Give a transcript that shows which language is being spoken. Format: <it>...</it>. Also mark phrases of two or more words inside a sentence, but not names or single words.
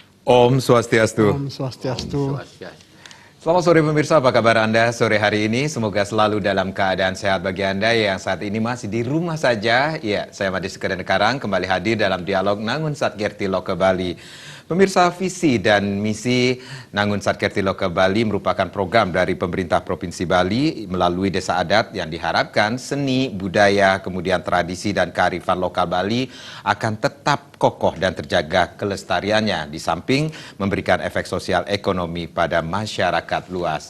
<ban>Om Swastiastu. Om Swastiastu.</ban> <id>Selamat sore pemirsa, apa kabar Anda sore hari ini? Semoga selalu dalam keadaan sehat bagi Anda yang saat ini masih di rumah saja. Ya, saya Madi Sekedar Karang kembali hadir dalam dialog Nangun Satkerti Loka Bali. Pemirsa, visi dan misi Nangun Satkerti Loka Bali merupakan program dari pemerintah Provinsi Bali melalui desa adat yang diharapkan seni, budaya, kemudian tradisi dan kearifan lokal Bali akan tetap kokoh dan terjaga kelestariannya di samping memberikan efek sosial ekonomi pada masyarakat luas.</id>